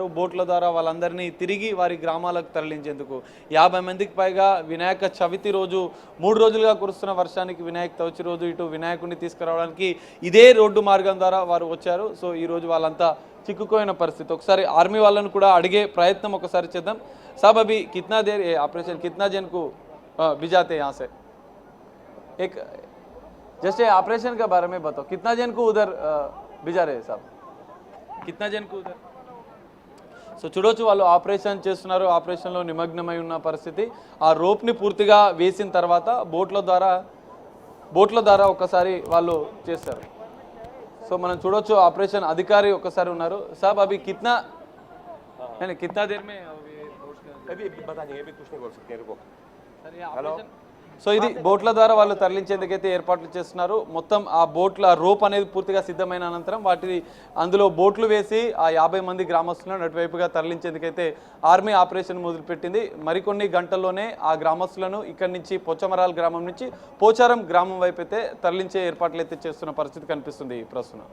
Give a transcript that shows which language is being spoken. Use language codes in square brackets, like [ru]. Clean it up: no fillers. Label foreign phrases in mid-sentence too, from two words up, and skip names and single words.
[te] బోట్ల ద్వారా వాళ్ళందరినీ తిరిగి వారి గ్రామాలకు తరలించేందుకు 50 మందికి పైగా వినాయక చవితి రోజు 3 రోజులుగా కురుస్తున్న వర్షానికి వినాయక చవితి రోజు ఇటు వినాయకుడిని తీసుకురావడానికి ఇదే రోడ్డు మార్గం ద్వారా వారు వచ్చారు. సో ఈరోజు వాళ్ళంతా చిక్కుకోయిన పరిస్థితి. ఒకసారి ఆర్మీ వాళ్ళను కూడా అడిగే ప్రయత్నం ఒకసారి చేద్దాం. [hi] साब अभी कितना देर ऑपरेशन कितना जन को भिजाते यहाँ से? एक जैसे ऑपरेशन के बारे में बताओ, कितना जन को उधर भिजा रहे साहब? कितना जन को उधर? [te] సో చూడొచ్చు వాళ్ళు ఆపరేషన్ చేస్తున్నారు. ఆపరేషన్లో నిమగ్నమై ఉన్న పరిస్థితి. ఆ రోప్ని పూర్తిగా వేసిన తర్వాత బోట్ల ద్వారా ఒకసారి వాళ్ళు చేస్తారు. సో మనం చూడొచ్చు ఆపరేషన్ అధికారి ఒకసారి ఉన్నారు. [hi] साब अभी कितना देर में अभी बता देंगे, अभी कुछ नहीं बोल सकते रुको। [te] సో ఇది బోట్ల ద్వారా వాళ్ళు తరలించేందుకైతే ఏర్పాట్లు చేస్తున్నారు. మొత్తం ఆ బోట్ల రోప్ అనేది పూర్తిగా సిద్ధమైన అనంతరం అందులో బోట్లు వేసి ఆ 50 మంది గ్రామస్తులను అటువైపుగా తరలించేందుకైతే ఆర్మీ ఆపరేషన్ మొదలుపెట్టింది. మరికొన్ని గంటల్లోనే ఆ గ్రామస్తులను ఇక్కడి నుంచి పోచమరాల్ గ్రామం నుంచి పోచారం గ్రామం వైపు అయితే తరలించే ఏర్పాట్లు అయితే చేస్తున్న పరిస్థితి కనిపిస్తుంది ప్రస్తుతం.